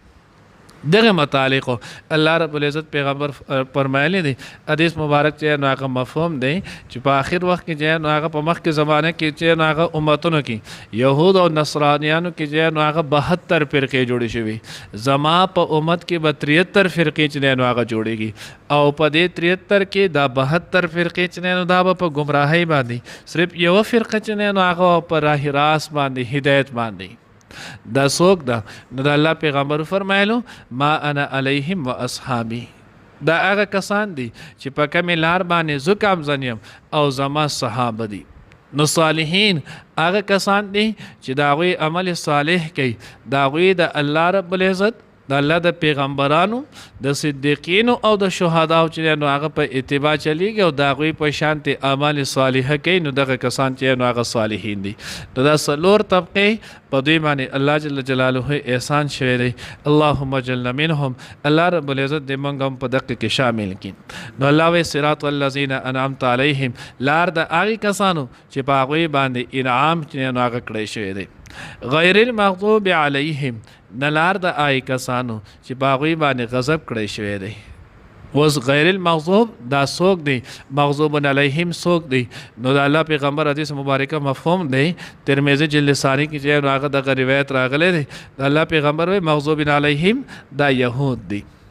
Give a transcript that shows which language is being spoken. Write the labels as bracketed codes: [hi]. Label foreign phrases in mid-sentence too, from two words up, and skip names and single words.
[ps] دغه متعلق الله رب العزت پیغمبر فرمایلی دی حدیث مبارک چې نو هغه مفهوم دی چې په آخر وخت کې چې نو هغه په مخکې زمانه کې چې نو هغه امتونو کې یهود او نصرانیانو کې چې نو هغه 72 فرقې جوړې شوي زما په امت کې به 73 فرقې چې نو هغه جوړېږي او په دې 73 کې دا 72 فرقې چې نو دا به په گمراهۍ باندې صرف یو فرقه چې نو هغه په راه راست باندې هدایت باندې دا څوک ده نو د الله پیغمبر فرمایلو [ar] ما انا علیهم و اصحابی [ps] دا هغه کسان دي چې په کومې لار باندې زه کامزن یم او زما صحابه دي نو صالحین هغه کسان دي چې د هغوی عمل صالح کوي د هغوی د الله رب العزت د الله د پیغمبرانو د صدیقینو او د شهداو چې نو هغه په اتباع چلیږي او د هغوی په شانتې اعمال صالحه کوي نو دغه کسان چې نو هغه صالحین دي نو دا څلور طبقې په دوی باندې الله جل جلاله احسان شوی دی [ar] اللهم اجعلنا منهم [ps] الله رب العزت دې موږ هم په دقه کې شامل کړي نو الله وی [ar] صراط الذین انعمت علیهم [ps] لار د هغې کسانو چې په هغوی باندې انعام چې نو هغه کړی شوی دی [ar] غیر المغضوب علیهم [ps] نلار د آی کسانو چې په هغوی باندې غضب کړی شوی دی اوس [ar] غیر المغضوب [ps] دا څوک دی [ar] مغضوب علیهم [ps] څوک دی نو د الله پیغمبر حدیث مبارکه مفهوم دی ترمذی جلد ثانی کې چې هغه دغه روایت راغلی دی د الله پیغمبر وی مغضوب علیهم دا یهود دی